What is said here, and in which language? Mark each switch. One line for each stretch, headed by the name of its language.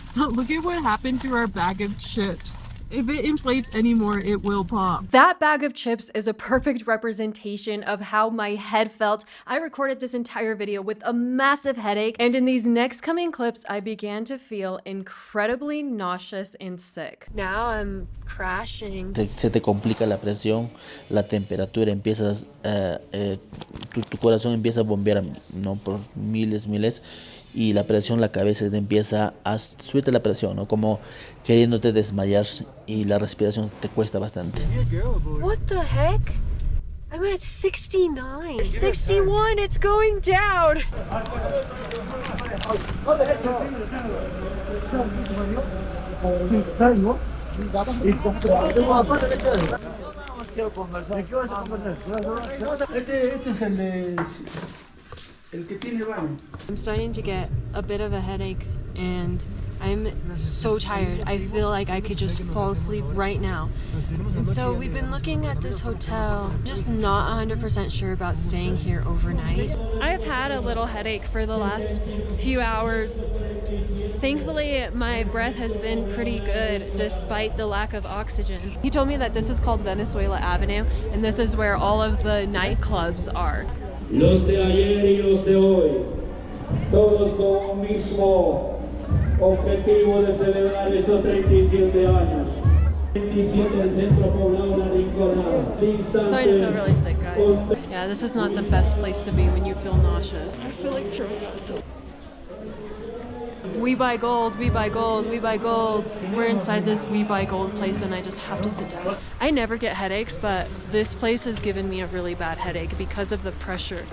English: Look at what happened to our bag of chips. If it inflates anymore, it will pop. That bag of chips is a perfect representation of how my head felt. I recorded this entire video with a massive headache, and in these next coming clips, I began to feel incredibly nauseous and sick. Now I'm crashing.
Spanish: Se te complica la presión, la temperatura, empiezas, tu corazón empieza a bombear, ¿no? Por miles, y la presión, la cabeza te empieza a subirte la presión, ¿no? Como queriéndote desmayar y la respiración te cuesta bastante.
English: What the heck? I'm at 69. 61, it's going down.
Spanish: Este es el que tiene baño.
English: I'm starting to get a bit of a headache and I'm so tired. I feel like I could just fall asleep right now. And so we've been looking at this hotel. Just not 100% sure about staying here overnight. I've had a little headache for the last few hours. Thankfully, my breath has been pretty good despite the lack of oxygen. He told me that this is called Venezuela Avenue and this is where all of the nightclubs are.
Spanish: Los de ayer y los de hoy todos con un mismo objetivo de celebrar estos 37 años. 37 del centro poblado de Rinconada.
English: Sorry to feel really sick, guys. Yeah, this is not the best place to be when you feel nauseous. I feel like throwing up. So. We buy gold, we buy gold, we buy gold. We're inside this we buy gold place and I just have to sit down. I never get headaches, but this place has given me a really bad headache because of the pressure.